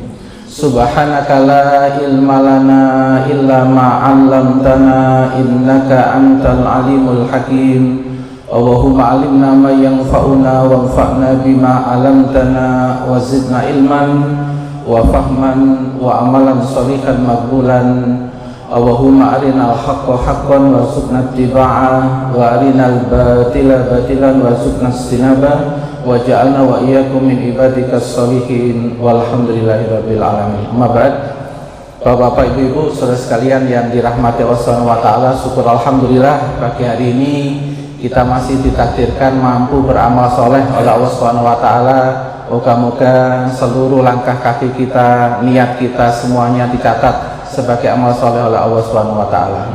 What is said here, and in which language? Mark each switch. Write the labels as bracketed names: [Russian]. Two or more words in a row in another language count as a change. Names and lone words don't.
[Arabic] سبحانك لا علم لنا إلا ما علمتنا إنك أنت العليم الحكيم. اللهم علمنا ما ينفعنا وانفعنا بما علمتنا وزدنا علما وفهما وعملا صالحا مقبولا. اللهم أرنا الحق حقا وارزقنا اتباعه وأرنا الباطل باطلا وارزقنا اجتنابه واجعلنا وإياكم من عبادك الصالحين والحمد لله رب العالمين. أما بعد. [Indonesian] Bapak-bapak, ibu-ibu, saudara sekalian yang dirahmati [Arabic] الله سبحانه وتعالى, [Indonesian] syukur alhamdulillah pagi hari ini kita masih ditakdirkan mampu beramal soleh oleh [Arabic] الله سبحانه وتعالى. [Indonesian] Moga-moga seluruh langkah kaki kita, niat kita semuanya dicatat sebagai amal soleh oleh [Arabic] الله سبحانه وتعالى.